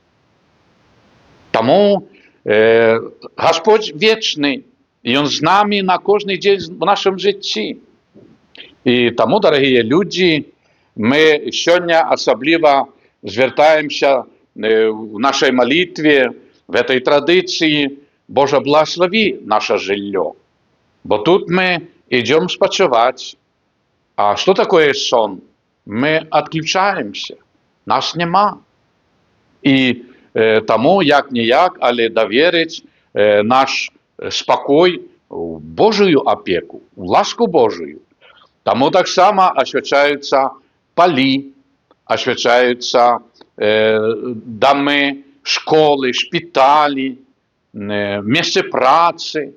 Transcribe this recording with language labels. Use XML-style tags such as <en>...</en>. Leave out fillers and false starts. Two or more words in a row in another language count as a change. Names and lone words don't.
<be>Таму Гасподзь вечны, і Ён з намі на кожны дзень в нашым жыцці. І таму, дарагія людзі, мы сёння асабліва звяртаемся в нашай малітве,</be> <ru>в этой</ru> <be>традыцыі: Божа, благослови наше жыллё. Бо тут мы идем спачываць.</be> <ru>А что такое сон? Мы отключаемся, нас нема.</ru> <be>І таму як-ніяк, але даверыць наш спакой у Божую опеку, у ласку Божию. Таму таксама асвячаюцца палі, асвячаюцца дамы, школы, шпіталі, месцы працы.</be>